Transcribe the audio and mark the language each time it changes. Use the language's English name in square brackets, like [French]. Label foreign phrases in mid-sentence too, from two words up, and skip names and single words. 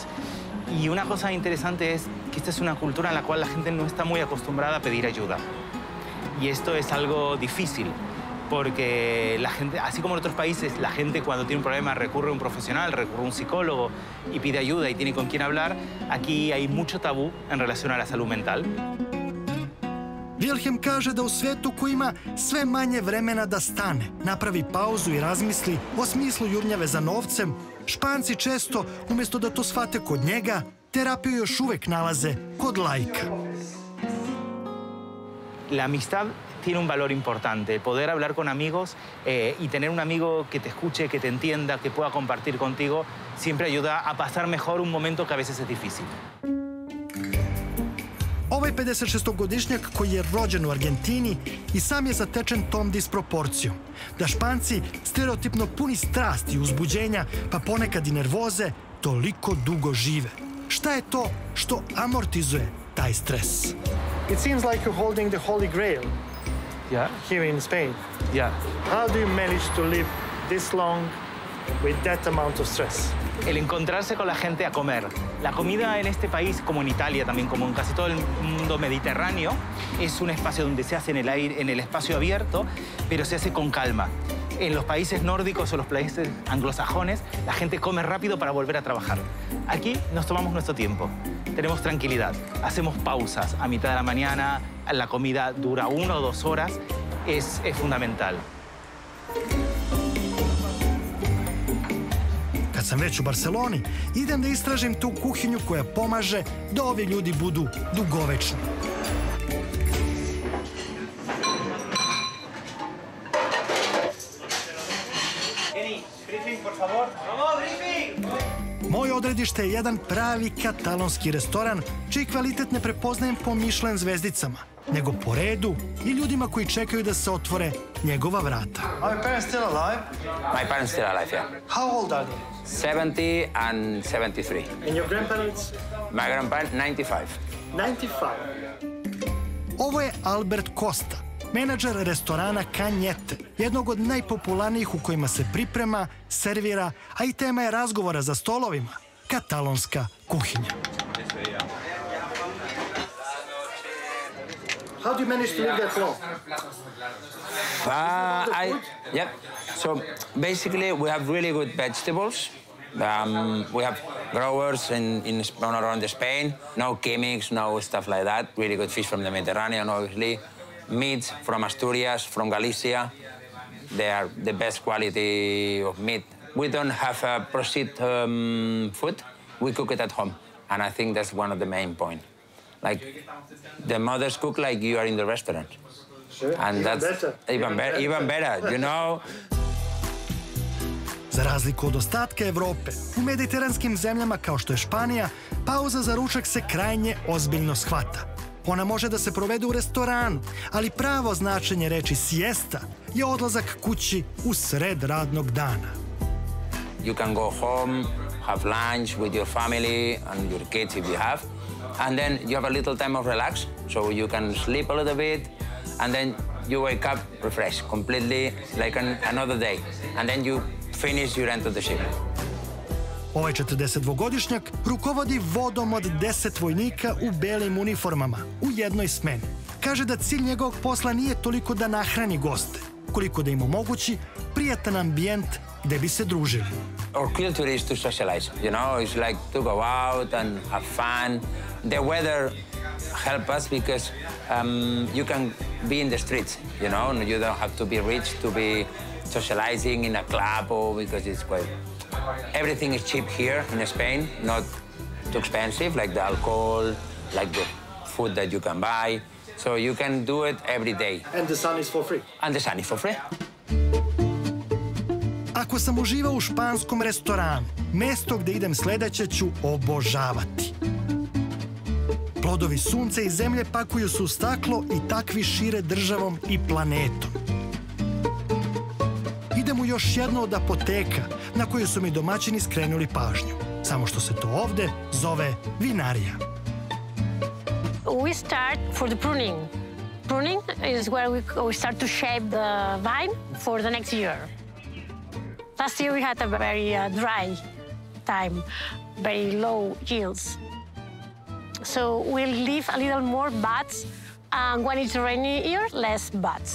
[Spanish] Y una cosa interesante es que esta es una cultura en la cual la gente no está muy acostumbrada a pedir ayuda. Y esto es algo difícil, porque la gente, así como en otros países, la gente cuando tiene un problema recurre a un profesional, recurre a un psicólogo y pide ayuda y tiene con quién hablar, aquí hay mucho tabú en relación a la salud mental. [Serbian] Wilhelm kaže da u svetu koji ima sve manje vremena da stane, napravi pauzu i razmisli o smislu jurnjave za novcem, Španci često, umjesto da to shvate kod njega, terapiju još uvek nalaze kod laika. [Spanish] La amistad tiene un valor importante. Poder hablar con amigos y tener un amigo que te escuche, que te entienda, que pueda compartir contigo, siempre ayuda a pasar mejor un momento que a veces es difícil. [Serbian] Ovaj 56-godišnjak koji je rođen u Argentini i sam je zatečen tom disproporcijom. Da Španci, stereotipno puni strasti i uzbuđenja, pa ponekad i nervoze, toliko dugo žive. Šta je to što amortizuje taj stres? [English] It seems like you're holding the Holy Grail here in Spain. How do you manage to live this long with that amount of stress? [Spanish] El encontrarse con la gente a comer. La comida en este país, como en Italia también, como en casi todo el mundo mediterráneo, es un espacio donde se hace en el espacio abierto, pero se hace con calma. En los países nórdicos o los países anglosajones, la gente come rápido para volver a trabajar. Aquí nos tomamos nuestro tiempo, tenemos tranquilidad, hacemos pausas a mitad de la mañana, la comida dura 1 o 2 horas, es fundamental. [Serbian] Kad sam već u Barseloni, idem da istražim tu kuhinju koja pomaže da ovi ljudi budu dugovečni. Moje odredište je jedan pravi katalonski restoran, čiji kvalitet ne prepoznajem po Michelin zvezdicama, nego po redu i ljudima koji čekaju da se otvore njegova vrata. [English] Are your parents still alive? My parents still alive, yeah. How old are they? 70 and 73. And your grandparents? My grandparents, 95. 95. [Serbian] Ovo je Albert Costa, menadžer restorana Kanjete, jednog od najpopularnijih u kojima se priprema, servira, a i tema je razgovora za stolovima, katalonska kuhinja. [English] How do you manage to live that long? Yep. So basically, we have really good vegetables. We have growers in around Spain. No chemics, no stuff like that. Really good fish from the Mediterranean, obviously. Meats from Asturias, from Galicia. They are the best quality of meat. We don't have processed food. We cook it at home, and I think that's one of the main points. Like, the mothers cook like you are in the restaurant. Sure. And that's even better, you know? [Serbian] Za razliku od ostatka Evrope, u mediteranskim zemljama kao što je Španija, pauza za ručak se krajnje ozbiljno shvata. Ona može da se provede u restoranu, ali pravo značenje reči siesta je odlazak kući u sred radnog dana. [English] You can go home, have lunch with your family and your kids if you have, and then you have a little time of relax, so you can sleep a little bit, and then you wake up refreshed, completely like another day, and then you finish your end of the shift. [Serbian] Ovaj 42-godišnjak rukovodi vodom od 10 vojnika u belim uniformama u jednoj smeni. Kaže da cilj njegovog posla nije toliko da nahrani goste, koliko da im omogući prijatan ambijent gde bi se družili. [English] Our culture is to socialize, you know, it's like to go out and have fun. The weather helps us because you can be in the streets, you know, you don't have to be rich to be socializing in a club or because it's quite... Everything is cheap here in Spain, not too expensive, like the alcohol, like the food that you can buy. So you can do it every day. And the sun is for free? And the sun is for free. [Serbian] Ako sam uživao u španskom restoranu, mesto gde idem sledeće ću obožavati. Plodovi sunca i zemlje pakuju se u staklo i takvi šire državom i planetom. Idem u još jednu od apoteka na koju su mi domaćini skrenuli pažnju. Samo što se to ovde zove vinarija. [English] We start for the pruning. Pruning is where we start to shape the vine for the next year. Last year we had a very dry time, very low yields. So we'll leave a little more buds, and when it's a rainy year, less buds.